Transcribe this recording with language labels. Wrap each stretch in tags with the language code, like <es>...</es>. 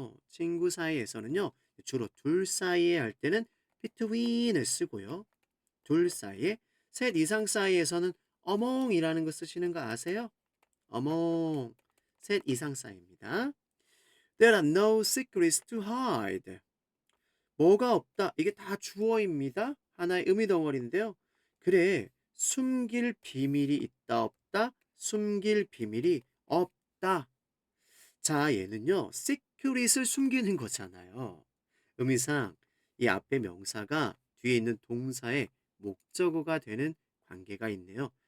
<ko>친구 사이에서는요, 주로 둘 사이에 할 때는 between을 쓰고요. 둘 사이에, 셋 이상 사이에서는 among이라는 거 쓰시는 거 아세요? among, 셋 이상 사이입니다.</ko> <en>There are no secrets to hide.</en> <ko>뭐가 없다. 이게 다 주어입니다. 하나의 의미 덩어리인데요. 그래, 숨길 비밀이 있다 없다. 숨길 비밀이 없다. 자, 얘는요. secret을 숨기는 거잖아요. 의미상 이 앞에 명사가 뒤에 있는 동사의 목적어가 되는 관계가 있네요.</ko>